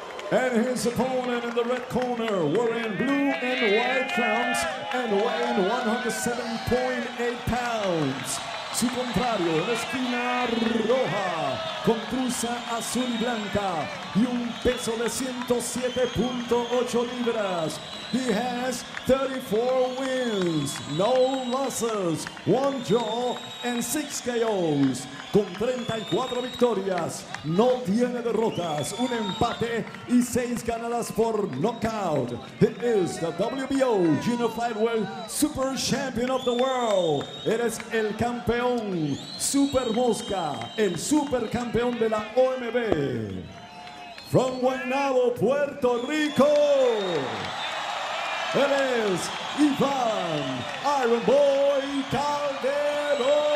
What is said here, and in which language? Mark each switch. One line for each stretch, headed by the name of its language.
English: And his opponent in the red corner, wearing blue and white trunks and weighing 107.8 pounds.
Spanish: Su contrario, en la esquina roja, con truza azul y blanca y un peso de 107.8 libras.
English: He has 34 wins, no losses, 1 draw and 6 KOs.
Spanish: Con 34 victorias, no tiene derrotas, un empate y 6 ganadas por knockout.
English: He is the WBO Junior Flyweight Super Champion of the World.
Spanish: Eres el campeón Super Mosca, el super campeón de la OMB. From Guaynabo, Puerto Rico, él es Iván Iron Boy Calderon.